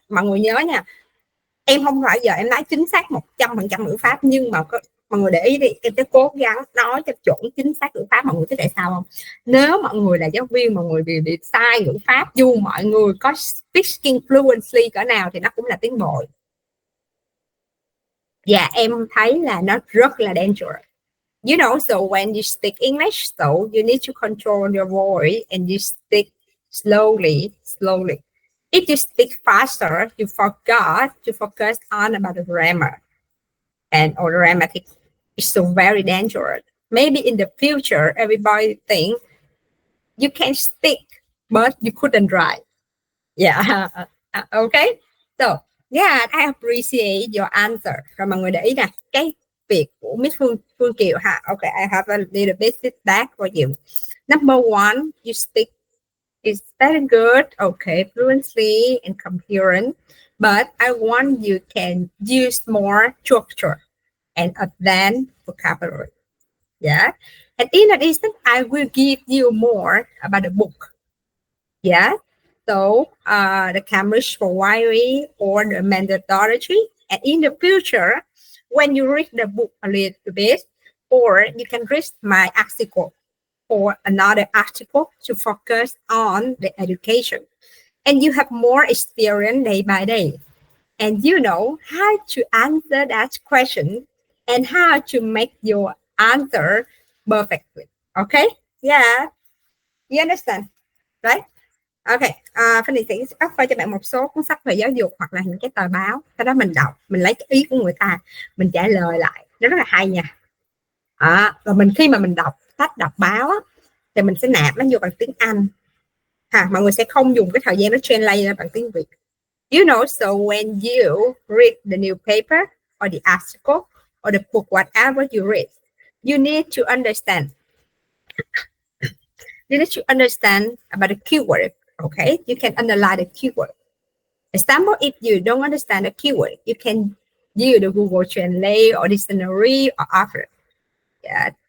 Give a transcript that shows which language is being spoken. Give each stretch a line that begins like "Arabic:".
Vietnamese: Mọi người nhớ nha, em không phải giờ em nói chính xác 100% ngữ pháp, nhưng mà mọi người để ý đi, em sẽ cố gắng nói cho chuẩn chính xác ngữ pháp. Mọi người biết tại sao không? Nếu mọi người là giáo viên, mọi người bị sai ngữ pháp, dù mọi người có
English: speaking fluently
Vietnamese: cỡ nào thì nó cũng là tiến bộ. Và em thấy là nó rất là dangerous.
English: You know, so when you speak English, so you need to control your voice and you speak slowly. If you speak faster, you forgot to focus on about the grammar or grammatic. It's so very dangerous. Maybe in the future, everybody think you can speak, but you couldn't write. Yeah. Okay. So, yeah, I appreciate your answer.
Vietnamese: Rồi mọi người để ý nè, cái việc của Miss Phương Kiều ha.
English: Okay, I have a little bit feedback for you. Number one, you speak is very good, okay, fluently and coherent, but I want you can use more structure and advanced vocabulary. Yeah. And in addition, I will give you more about the book. Yeah. So the Cambridge for YLE or the methodology. And in the future, when you read the book a little bit, or you can read my article or another article to focus on the education. And you have more experience day by day. And you know how to answer that question and how to make your answer perfectly. Okay? Yeah. You understand? Right?
Vietnamese: Ok, Fanny sẽ offer cho bạn một số cuốn sách về giáo dục hoặc là những cái tờ báo. Sau đó mình đọc, mình lấy cái ý của người ta, mình trả lời lại. Nó rất là hay nha. Và khi mà mình đọc sách, đọc báo á, thì mình sẽ nạp nó vô bằng tiếng Anh. Mọi người sẽ không dùng cái thời gian nó translate ra bằng tiếng Việt.
English: You know, so when you read the newspaper or the article or the book, whatever you read, you need to understand. You need to understand about the keyword. Okay, you can underline the keyword. Example, if you don't understand the keyword, you can use the Google Translate or dictionary or other. Yeah.